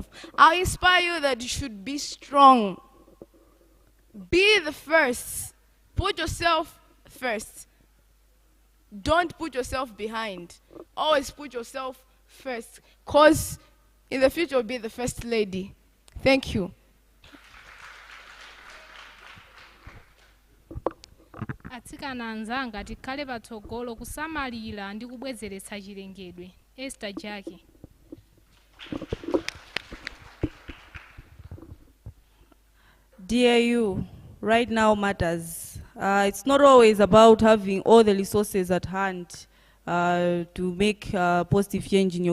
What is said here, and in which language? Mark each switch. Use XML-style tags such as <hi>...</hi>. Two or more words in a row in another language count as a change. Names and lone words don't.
<en>I inspire you that you should be strong. Be the first. Put yourself first. Don't put yourself behind. Always put yourself first, because in the future you'll be the first lady. Thank you.</en> <ny>Atsikana anzanga tikhale patsogolo kusamalira ndi kubwezeretsa chilengedwe. Esther Jackie.</ny> <en>Dear you, right now matters. It's not always about having all the resources at hand to make positive change in your community.</en>